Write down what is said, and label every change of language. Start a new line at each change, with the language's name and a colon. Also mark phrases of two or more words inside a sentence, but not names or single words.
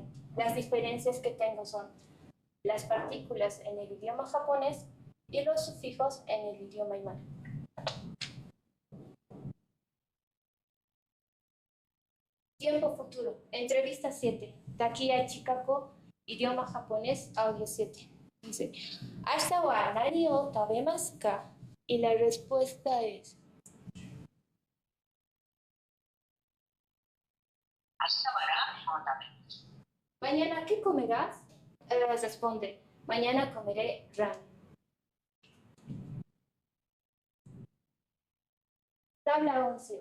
Spanish: Las diferencias que tengo son las partículas en el idioma japonés y los sufijos en el idioma aymara. Tiempo futuro. Entrevista 7. Takiya Chikako, idioma japonés, audio 7.
Japanese: Dice, ¿明日は何を食べますか?
Spanish: Y la respuesta es, ¿mañana qué comerás? Responde, mañana comeré ramen. Tabla 11.